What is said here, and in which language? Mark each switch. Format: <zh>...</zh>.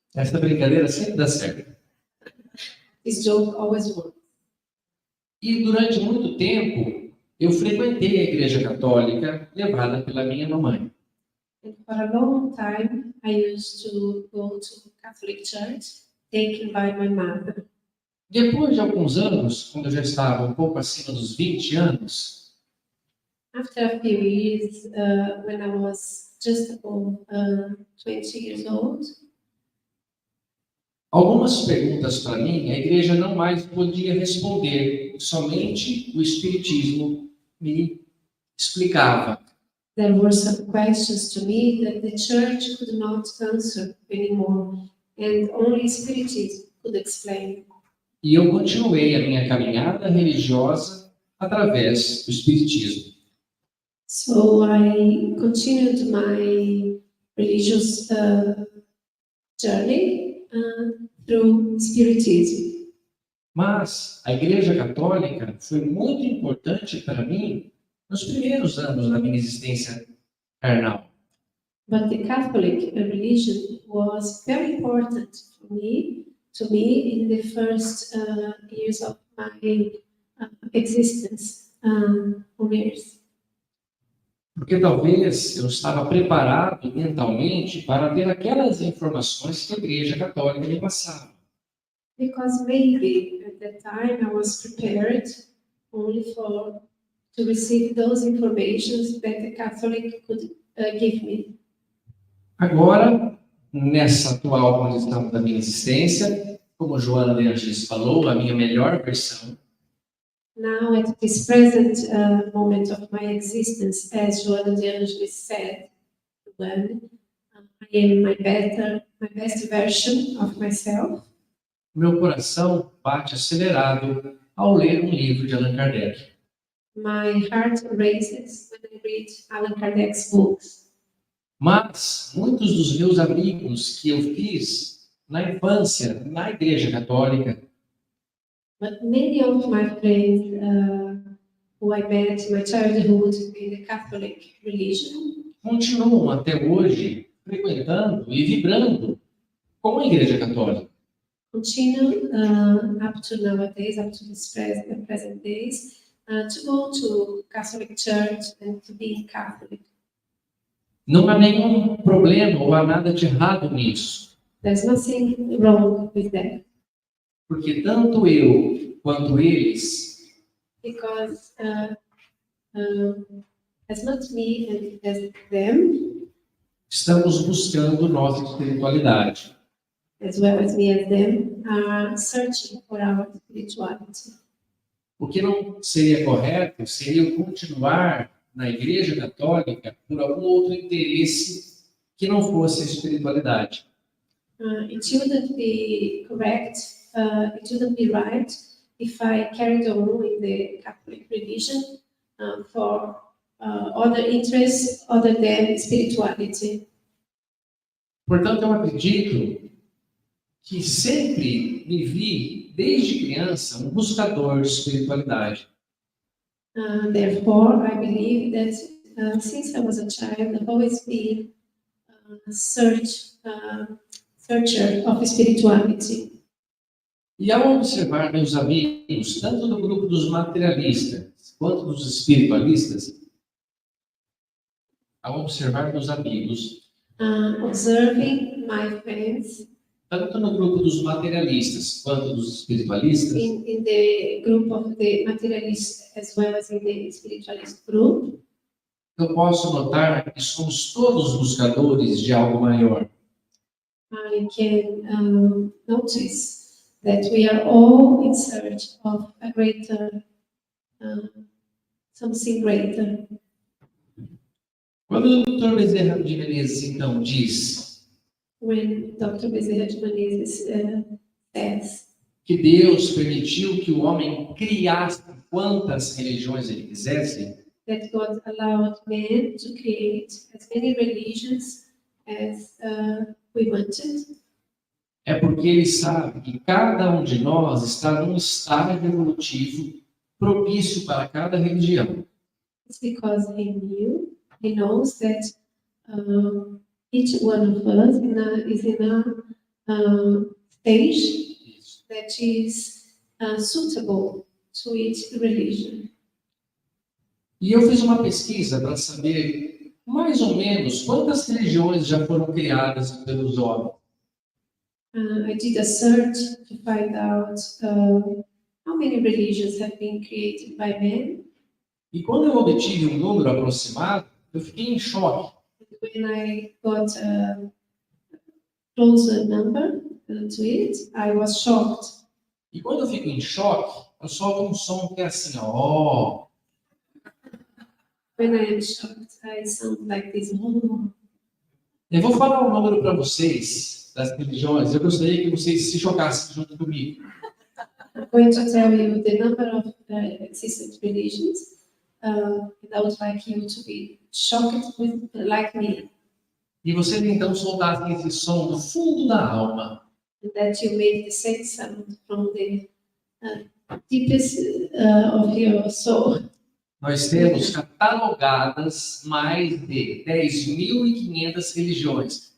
<pt>Essa brincadeira sempre dá certo.</pt> <en>This joke always works.</en> <pt>E durante muito tempo eu frequentei a Igreja Católica, levada pela minha mamãe.</pt> <en>And for a long time, I used to go to Catholic church, taken by my mother.</en> <pt>Depois de alguns anos, quando eu já estava um pouco acima dos 20 anos,</pt> <en>After a few years, when I was just above 20 years old,</en> <pt>algumas perguntas para mim a igreja não mais podia responder, somente o Espiritismo me explicava.</pt> <en>there were some questions to me that the church could not answer anymore, and only Spiritism could explain.</en> <pt>E eu continuei a minha caminhada religiosa através do Espiritismo.</pt> <en>So I continued my religious journey through Spiritism.</en> <pt>Mas a Igreja Católica foi muito importante para mim nos primeiros anos da minha existência carnal.</pt> <en>But the Catholic religion was very important to me in the first years of my existence on earth.</en> <pt>Porque talvez eu estava preparado mentalmente para ter aquelas informações que a Igreja Católica me passava.</pt> <en>Because maybe at that time I was prepared only to receive those informations that the Catholic could give me.</en> <pt>Agora, nessa atual condição da minha existência, como Joana de Angelis falou, a minha melhor versão,</pt> <en>Now, at this present moment of my existence, as Joana de Angelis said, when I am my best version of myself,</en> <pt>meu coração bate acelerado ao ler um livro de Allan Kardec.</pt> <en>my heart races when I read Allan Kardec's books.</en> <pt>Mas muitos dos meus amigos que eu fiz na infância, na Igreja Católica,</pt> <en>But many of my friends who I met in my childhood in the Catholic religion</en> <pt>continuam até hoje frequentando e vibrando com a Igreja Católica.</pt> <en>continue up to nowadays, up to this present days, to go to Catholic Church and to be Catholic.</en> <pt>Não há nenhum problema ou há nada de errado nisso,</pt> <en>There's nothing wrong with that</en> <pt>porque tanto eu quanto eles</pt> <en>because as much me and as them,</en> <pt>estamos buscando nossa espiritualidade.</pt> <en>as well as me as them, are searching for our spirituality.</en> <pt>O que não seria correto seria eu continuar na Igreja Católica por algum outro interesse que não fosse a espiritualidade.</pt> <en>It shouldn't be correct, it shouldn't be right if I carried on in the Catholic religion for other interests other than spirituality.</en> <pt>Portanto, eu acredito que sempre me vi, desde criança, um buscador de espiritualidade.</pt> <en>Therefore, I believe that since I was a child, I've always been a searcher of spirituality.</en> <pt>E ao observar meus amigos, tanto do grupo dos materialistas quanto dos espiritualistas, ao observar meus amigos,</pt> <en>Observing my friends</en> <pt>tanto no grupo dos materialistas quanto dos espiritualistas,</pt> <en>in the group of the materialists as well as in the spiritualist group,</en> <pt>eu posso notar que somos todos buscadores de algo maior.</pt> <en>I can notice that we are all in search of a greater, something greater.</en> <pt>Quando o Dr. Bezerra de Menezes, então, diz</pt> <en>When Dr. Bezerra de Menezes says</en> <pt>que Deus permitiu que o homem criasse quantas religiões ele quisesse,</pt> <en>that God allowed man to create as many religions as we wanted,</en> <pt>é porque ele sabe que cada um de nós está num estágio evolutivo propício para cada religião.</pt> <en>it's because he knows that each one of us is in a stage that is suitable to each religion.</en> <pt>E eu fiz uma pesquisa para saber mais ou menos quantas religiões já foram criadas pelos homens.</pt> <en>I did a search to find out how many religions have been created by men.</en> <pt>E quando eu obtive um número aproximado, eu fiquei em choque.</pt> <en>When I got a closer number to it, I was shocked.</en> <pt>E quando eu fico em choque, eu solto um som que é assim, ó.</pt> <en>When I am shocked, I sound like this.</en> <pt>Eu vou falar um número para vocês das religiões. Eu gostaria que vocês se chocassem junto comigo.</pt> <en>I'm going to tell you the number of existent religions, and I would like you to be shocked like me,</en> <pt>E vocês então soltassem esse som do fundo da alma.</pt> <en>and that you made the same sound from the deepest of your soul.</en> <pt>Nós temos catalogadas mais de 10.500 religiões.</pt>